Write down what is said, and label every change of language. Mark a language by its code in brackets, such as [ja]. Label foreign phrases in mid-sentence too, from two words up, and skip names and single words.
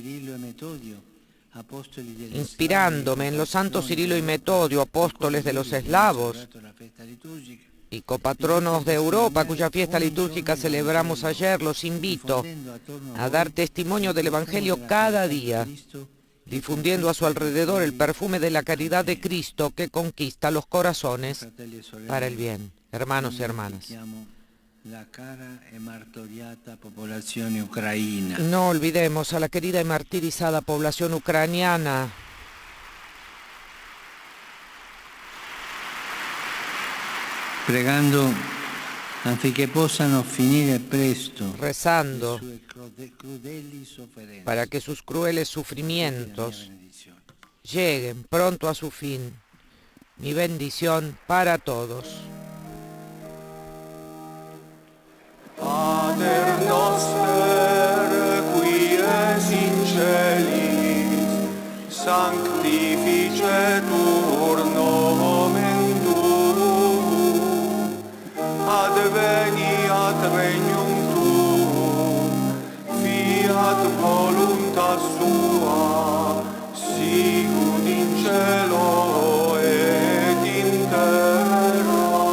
[es] Inspirándome en los santos Cirilo y Metodio, apóstoles de los eslavos y copatronos de Europa, cuya fiesta litúrgica celebramos ayer, los invito a dar testimonio del Evangelio cada día, difundiendo a su alrededor el perfume de la caridad de Cristo que conquista los corazones para el bien. Hermanos y hermanas, no olvidemos a la querida y martirizada población ucraniana. [it] Pregando affinché possano finire presto, [es] rezando para que sus crueles sufrimientos lleguen pronto a su fin. Mi bendición para todos. [la] Pater noster, qui es in celis, sanctificetur nomen tuum, adveniat regnum tuum, fiat voluntas sua, sicut in cielo et in terra.